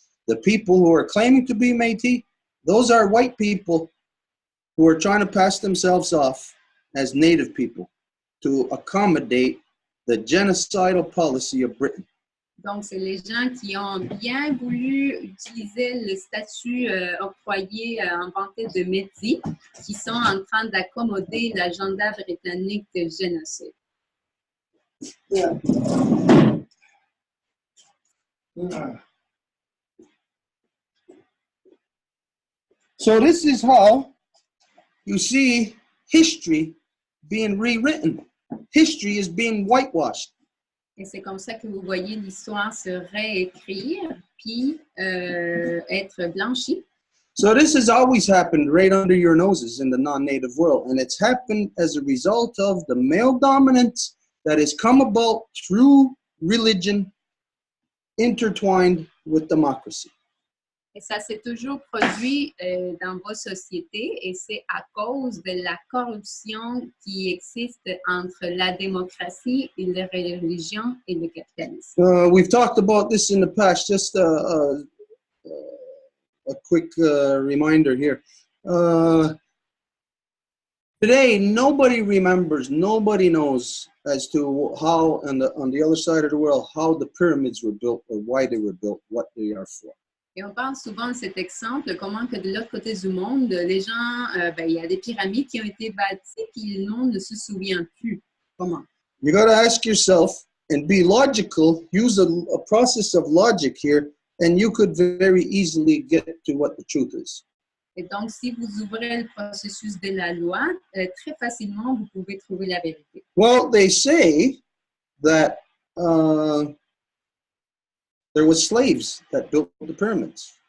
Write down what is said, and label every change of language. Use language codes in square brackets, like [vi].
[en] The people who are claiming to be Métis, those are white people who are trying to pass themselves off as native people to accommodate the genocidal policy of Britain. [fr] Donc, c'est les gens qui ont bien voulu utiliser le statut octroyé, inventé de Métis, qui sont en train d'accommoder l'agenda britannique de génocide. [en] Yeah. So this is how you see history being rewritten. History is being whitewashed. [fr] Et c'est comme ça que vous voyez l'histoire se réécrire puis être blanchie. [en] So this has always happened right under your noses in the non-native world, and it's happened as a result of the male dominance that has come about through religion intertwined with democracy. [fr] Et ça s'est toujours produit dans vos sociétés et c'est à cause de la corruption qui existe entre la démocratie et la religion et le capitalisme. [en] We've talked about this in the past, just a quick reminder here. Today, nobody remembers, nobody knows as to how, on the other side of the world, how the pyramids were built or why they were built, what they are for. [fr] Et on parle souvent de cet exemple, comment que de l'autre côté du monde, les gens, il y a des pyramides qui ont été bâties, puis le monde ne se souvient plus. Comment? [en] You got to ask yourself and be logical, use a process of logic here, and you could very easily get to what the truth is. [fr] Et donc, si vous ouvrez le processus de la loi, très facilement, vous pouvez trouver la vérité. [en] Well, they say that there was slaves that built the pyramids.